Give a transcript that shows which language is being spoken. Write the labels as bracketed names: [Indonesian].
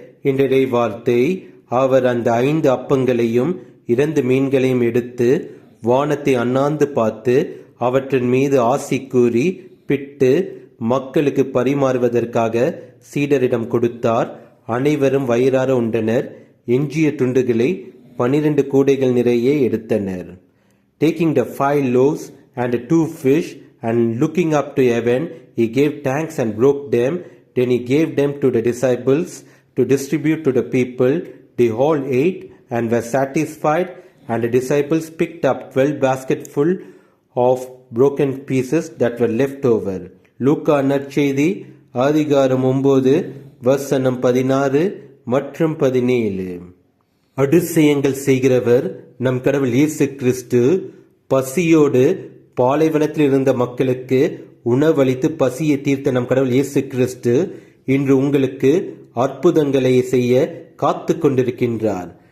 [Tamil] என்ற வார்த்தை, அவர் அந்த 5 அப்பங்களையும் 2 மீன்களையும் எடுத்து வானத்தை அண்ணாந்து பார்த்து அவற்றின் மீது ஆசி கூறி பிட்டு மக்களுக்கு பரிமாறுவதற்காக சீடரிடம் கொடுத்தார். அனைவரும் வயிறார உண்டனர். எஞ்சிய துண்டுகளை 12 கூடைகள் நிறைய எடுத்தனர். [English] Taking the 5 loaves and 2 fish, and looking up to heaven, he gave thanks and broke them. Then he gave them to the disciples to distribute to the people. They all ate and were satisfied, and the disciples picked up 12 basketfuls of broken pieces that were left over. [Tamil] லூக்கா நற்செய்தி அதிகாரம் 9 வசனம் 16 மற்றும் 17. அதிசயங்கள் செய்கிறவர் நம் கடவுள் இயேசு கிறிஸ்து பசியோடு பாலைவனத்தில் இருந்த மக்களுக்கு உணவளித்து பசியை தீர்த்த நம் கடவுள் இயேசு கிறிஸ்து இன்று உங்களுக்கு அற்புதங்களை செய்ய காத்து கொண்டிருக்கின்றார்.